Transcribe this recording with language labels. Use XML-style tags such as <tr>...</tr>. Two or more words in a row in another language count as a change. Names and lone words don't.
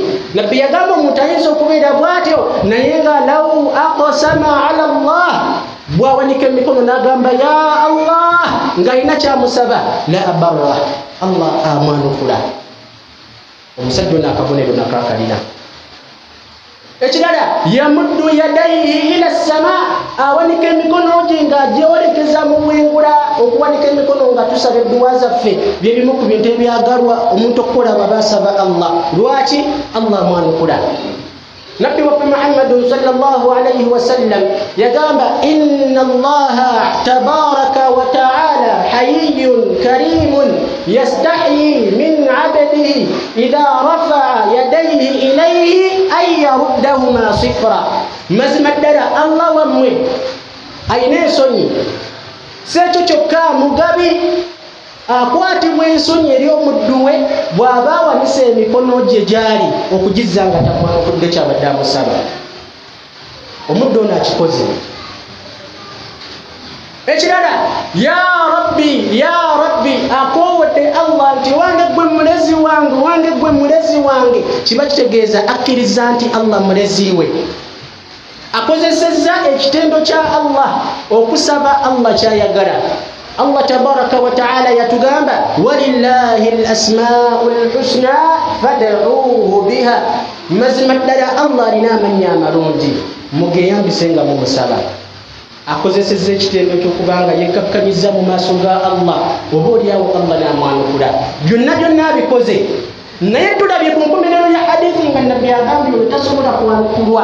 <lg>Nabbi yagamba omuntu ayinza okubeera bw'atyo, naye nga</lg> <ar>لو أقسم على الله,</ar> <lg>bw'awanika emikono n'agamba</lg> <ar>يا الله</ar> <lg>ng'alina kyamusaba,</lg> <ar>لأبره,</ar> <lg>Allah amwanukula. Omusajja ono akabonero nakakalina.</lg> <ar>Ekirala, يمد يديه إلى السماء,</ar> <lg>awanika emikono gye ng'agyewolekeza mu bwengula. Okuwanika emikono nga tusaba edduwa zaffe bye bimu ku bintu ebyagalwa omuntu okukola baba asaba Allah. Lwaki? Allah amwanukula. Nabbi waffe</lg> <ar>Muhammadun صلى الله عليه وسلم yagamba إن الله تبارك وتعالى حيي كريم يستحيي من عبده إذا رفع يديه إليه أن يردهما صفرا.</ar> <lg>Mazima ddala Allah wammwe ayina ensonyi, si ekyo kyokka mugabi akwatibwa ensonyi eri omuddu we bw'aba awanisa emikono gye gyali okugizza nga tamwanukudde kyabadde amusaba. Omuddu ono akikoze. Ekirala,</lg> <ar>يا رب</ar> <lg>akoowodde Allah nti wange gwe mulezi wange, wange gwe mulezi wange. Kiba kitegeeza akkiriza nti Allah mulezi we. Akozesezza ekitendo kya Allah okusaba Allah kyayagala.</lg> <ar>Allah تبارك وتعالى yatugamba ولله الأسماء الحسنى فادعوه بها.</ar> <lg>Mazima ddala Allah alina amannya amalungi, mugeyambisenga mu musaba. Akozesezza ekitendo ky'okubanga yekkakkanyizza mu maaso ga Allah, oba olyawo Allah n'amwanukula. Byonna byonna abikoze. Naye tulabye ku nkomerero ya hadithi nga tasobola kwanukulwa.</lg>